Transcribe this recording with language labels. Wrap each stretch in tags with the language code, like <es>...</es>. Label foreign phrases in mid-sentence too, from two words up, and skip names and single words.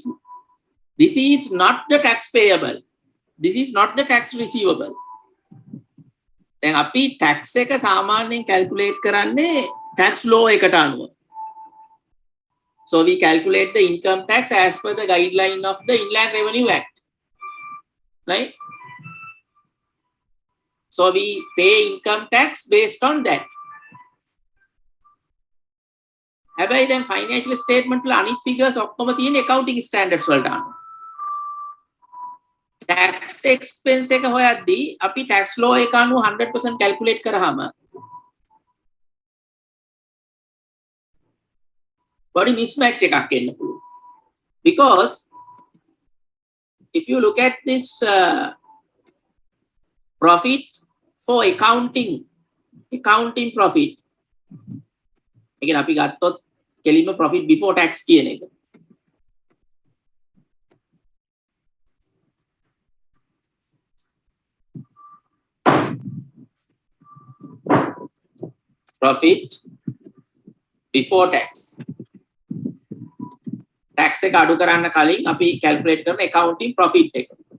<en>This is not the tax payable. This is not the tax receivable.</en> <si>දැන් අපි tax එක සාමාන්‍යයෙන් calculate කරන්නේ</si> <en>tax law</en> <si>එකට අනුව.</si> <en>So we calculate the income tax as per the guideline of the Inland Revenue Act. Right? So we pay income tax based on that.</en> <si>හැබැයි දැන්</si> <en>financial statement</en> <si>වල අනිත් figures ඔක්කොම තියෙන</si> <en>accounting standards</en> <si>වලට අනුව.</si> <en>tax expense</en> <si>එක හොයද්දී අපි</si> <en>tax law</en> <si>එක අනුව 100% calculate කරාම</si> <en>body mismatch</en> <si>එකක් එන්න පුළුවන්.</si> <en>Because if you look at this profit for accounting profit, again</en> <si>අපි ගත්තොත් කෙලින්ම</si> <en>profit before tax</en> <si>කියන එක.</si> <en>Profit before tax.</en> <si>tax එක අඩු කරන්න කලින් අපි calculate කරන</si> <en>accounting profit</en> <si>එක.</si>